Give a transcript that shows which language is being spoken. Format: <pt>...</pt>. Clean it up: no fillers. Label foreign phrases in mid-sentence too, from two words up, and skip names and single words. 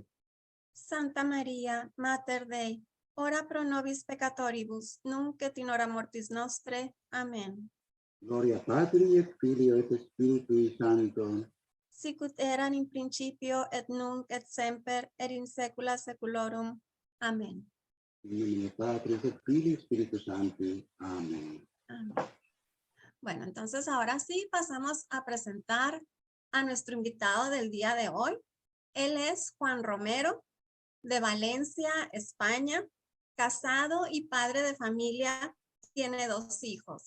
<la>Santa Maria, Mater Dei, ora pro nobis peccatoribus, nunc et in hora mortis nostre. Amen. Gloria Patri et Filio et Spiritui Sancto. Sicut erat in principio et nunc et semper et in saecula saeculorum. Amen. In nomine Patris et Filii Spiritus Sancti.</la> <es>Amén. Amén. Bueno, entonces ahora sí pasamos a presentar a nuestro invitado del día de hoy. Él es Juan Romero, de Valencia, España, casado y padre de familia, tiene 2 hijos.</es>